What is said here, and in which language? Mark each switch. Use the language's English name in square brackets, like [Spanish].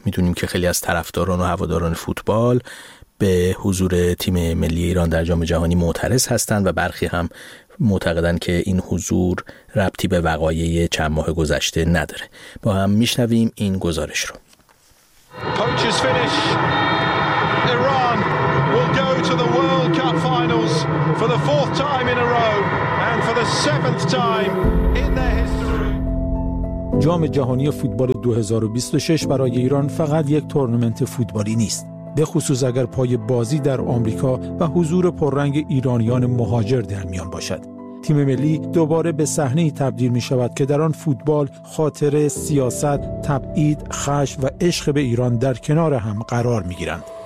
[Persian] میدونیم که خیلی از طرفداران و هواداران فوتبال به حضور تیم ملی ایران در جام جهانی معترض هستند و برخی هم معتقدند که این حضور ربطی به وقایع چند ماه گذشته نداره. با هم میشنویم این گزارش رو. [English] Poachers finish. Iran will go to the World Cup finals for the fourth time in a row and for the seventh time in their history. [Persian] جام جهانی فوتبال 2026 برای ایران فقط یک تورنمنت فوتبالی نیست، به خصوص اگر پای بازی در آمریکا و حضور پررنگ ایرانیان مهاجر در میان باشد. تیم ملی دوباره به صحنه ای تبدیل می شود که در آن فوتبال، خاطره، سیاست، تبعید، خشم و عشق به ایران در کنار هم قرار می گیرند.